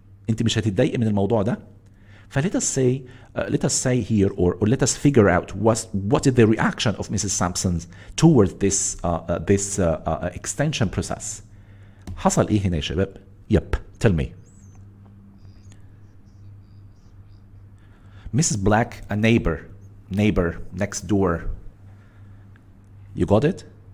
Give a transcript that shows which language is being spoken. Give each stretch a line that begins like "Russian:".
Arabic: انت مش هتتضايق من الموضوع ده؟
English: let us say here or let us figure out what is the reaction of Mrs. Sampson towards this extension process.
Arabic: حصل ايه هنا يا شباب؟
English: Yep, tell me. Mrs. Black, a neighbor next door. You got it?